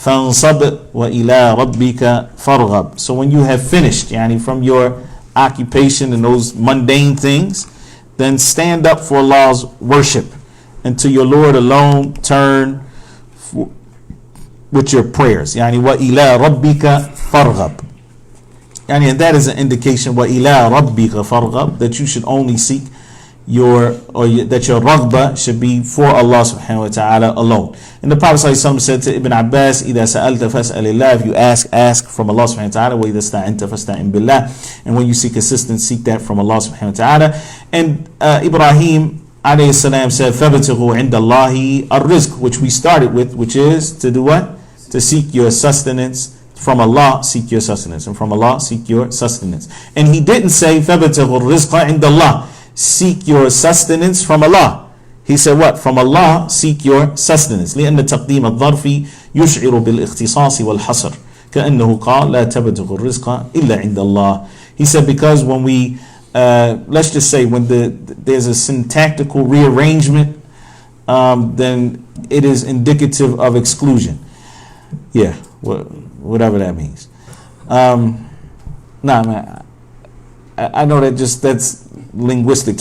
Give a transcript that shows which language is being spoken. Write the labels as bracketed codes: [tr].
[ar] فانصب وإلى ربك فارغب. [en] So when you have finished, yani from your occupation and those mundane things, then stand up for Allah's worship, and to your Lord alone turn with your prayers. [ar] Yani وإلى ربك فارغب. [en] Yani, and that is an indication [ar] وإلى ربك فارغب, [en] that you should only seek that your raghba should be for Allah subhanahu wa ta'ala alone. And the Prophet ﷺ said to Ibn Abbas, [ar] إِذَا سَأَلْتَ فَاسْأَلِ اللَّهِ, [en] if you ask from Allah subhanahu wa ta'ala, [ar] وَإِذَا اسْتَعِنْتَ فَاسْتَعِنْ بِاللَّهِ, [en] and when you seek assistance, seek that from Allah subhanahu wa ta'ala. And Ibrahim alayhi salam said, [ar] فَابْتَغُوا عِنْدَ اللَّهِ الرِّزْقِ, [en] which we started with, which is to do what? To seek your sustenance from Allah, seek your sustenance, and from Allah seek your sustenance. And he didn't say [ar] فَابْتَغُوا الرِّزْقَ عِنْدَ اللَّهِ, [en] seek your sustenance from Allah. He said what? From Allah seek your sustenance. [ar] لأن تقديم الظرف يشعر بالاختصاص والحصر كأنه قال لا تبتغوا الرزق إلا عند الله. [en] He said because when we let's just say when there's a syntactical rearrangement, then it is indicative of exclusion. Yeah, whatever that means. Nah, man, I know that's linguistic.